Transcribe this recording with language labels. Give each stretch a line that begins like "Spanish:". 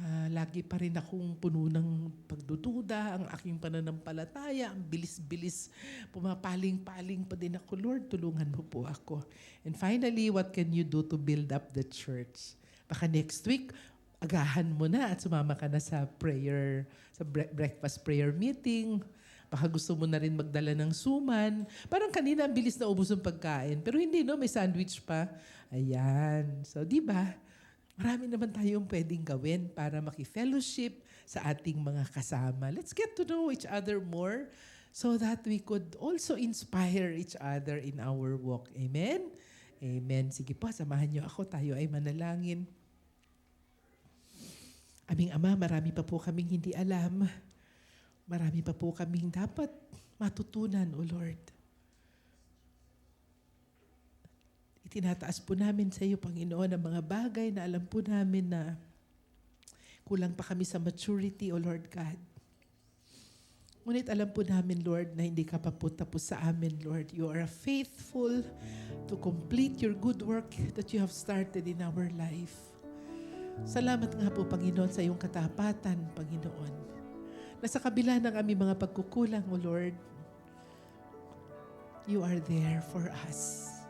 Filipino: Lagi pa rin akong puno ng pagdududa, ang aking pananampalataya, ang bilis-bilis, pumapaling-paling pa din ako. Lord, tulungan mo po ako.
English: And finally, what can you do to build up the church?
Filipino: Baka next week, agahan mo na at sumama ka na sa prayer, sa breakfast prayer meeting. Baka gusto mo na rin magdala ng suman. Parang kanina, ang bilis na ubos ng pagkain. Pero hindi, no? May sandwich pa. Ayan. So, di ba? Marami naman tayong pwedeng gawin para maki-fellowship sa ating mga kasama.
English: Let's get to know each other more so that we could also inspire each other in our walk. Amen? Amen.
Filipino: Sige po, samahan niyo ako. Tayo ay manalangin. Aming Ama, marami pa po kaming hindi alam. Marami pa po kaming dapat matutunan, O Lord. Itinataas po namin sa iyo, Panginoon, ang mga bagay na alam po namin na kulang pa kami sa maturity, O Lord God. Ngunit alam po namin, Lord, na hindi ka pa po tapos sa amin, Lord.
English: You are faithful to complete your good work that you have started in our life.
Filipino: Salamat nga po, Panginoon, sa iyong katapatan, Panginoon. Na sa kabila ng aming mga pagkukulang, O Lord,
English: you are there for us.